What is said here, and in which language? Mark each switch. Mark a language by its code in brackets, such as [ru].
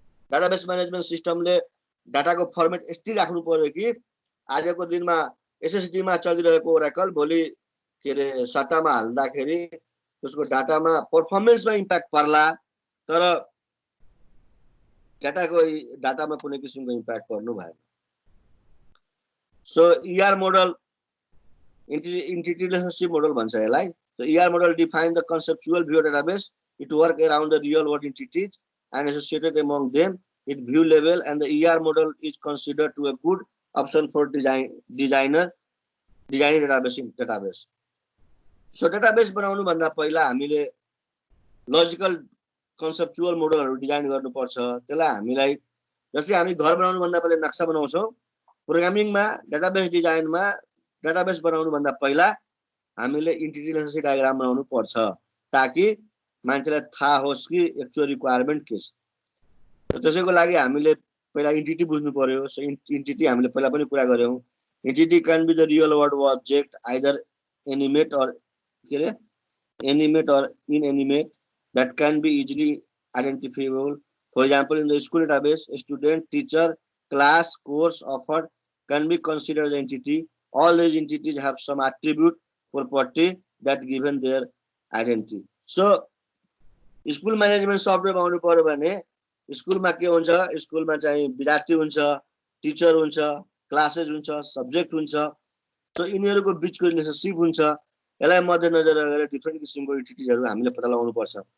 [ne] Database management सिस्टमले डाटाको format यस्तै राख्नु पर्यो कि आजको दिनमा एसएसडी मा चलिरहेको ओरेकल भोलि के रे SATA मा हाल्दाखेरि त्यसको डाटामा परफर्मेन्समा इम्प्याक्ट पर्ला, तर डाटामा कुनै किसिमको इम्प्याक्ट पर्नु भएन। So ER model, entity relationship model भन्छ यसलाई। [en] So ER model defines the conceptual view database. It works around the real world entities and associated among them at view level, and the ER model is considered to a good option for designing database. [ne] So database बनाउनु भन्दा पहिला हामीले logical conceptual मोडलहरु design गर्नुपर्छ। त्यसलाई हामीलाई जस्तै हामी घर बनाउनु भन्दा पहिला नक्सा बनाउँछौं, प्रोग्रामिङमा डेटाबेस डिजाइनमा डेटाबेस बनाउनु भन्दा पहिला हामीले इन्टिटी रिलेशनशिप डायग्राम बनाउनु पर्छ ताकि मान्छेलाई थाहा होस् कि एक्चुअल रिक्वायरमेन्ट के छ। त्यसैको लागि हामीले पहिला इन्टिटी बुझ्नु पर्यो। सो इन्टिटी हामीले पहिला पनि कुरा गर्यौं। [en] entity can be the real world object either animate or [ne] के रे [en] animate or inanimate, that can be easily identifiable. For example, in the school database, a student, teacher, class, course offered can be considered the entity. All these entities have some attribute, property that given their identity. [ne] So, school management software आउनु पर्यो भने स्कुलमा के हुन्छ, स्कुलमा चाहिँ विद्यार्थी हुन्छ, टिचर हुन्छ, क्लासेस हुन्छ, सब्जेक्ट हुन्छ। सो यिनीहरूको बिचको रिलेसनशिप हुन्छ। यसलाई मध्यनजर गरेर डिफ्रेन्ट किसिमको एन्टिटीहरू हामीले पत्ता लगाउनु पर्छ।